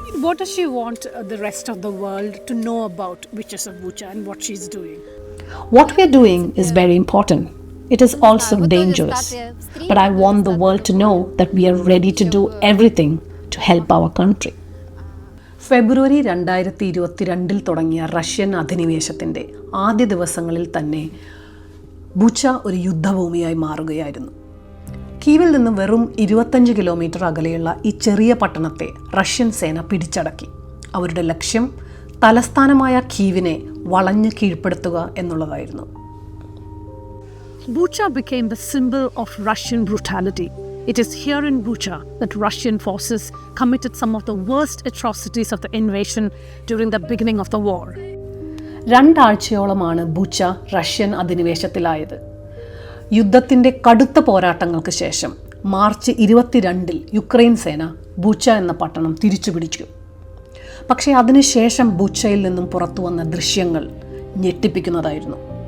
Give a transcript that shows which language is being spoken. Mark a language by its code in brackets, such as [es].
[en] What does she want the rest of the world to know about Witches of Bucha and what she's doing? What we are doing is very important. It is also dangerous. But I want the world to know that we are ready to do everything to help our country. [ml] ഫെബ്രുവരി 2022 തുടങ്ങിയ Russian അധിനിവേശത്തിൻ്റെ ആദ്യ ദിവസങ്ങളിൽ തന്നെ ബുച്ച ഒരു യുദ്ധഭൂമിയായി മാറുകയായിരുന്നു. കീവിൽ നിന്ന് വെറും 25 kilometre അകലെയുള്ള ഈ ചെറിയ പട്ടണത്തെ റഷ്യൻ സേന പിടിച്ചടക്കി. അവരുടെ ലക്ഷ്യം തലസ്ഥാനമായ കീവിനെ വളഞ്ഞ് കീഴ്പ്പെടുത്തുക എന്നുള്ളതായിരുന്നു. [en] Bucha became the symbol of Russian brutality. It is here in Bucha that Russian forces committed some of the worst atrocities of the invasion during the beginning of the war. [ml] 2 ആഴ്ചയോളമാണ് ബുച്ച Russian അധിനിവേശത്തിലായത്. യുദ്ധത്തിൻ്റെ കടുത്ത പോരാട്ടങ്ങൾക്ക് ശേഷം March 22 Ukraine സേന ബുച്ച എന്ന പട്ടണം തിരിച്ചുപിടിച്ചു. പക്ഷേ അതിനുശേഷം ബുച്ചയിൽ നിന്നും പുറത്തു വന്ന ദൃശ്യങ്ങൾ ഞെട്ടിപ്പിക്കുന്നതായിരുന്നു.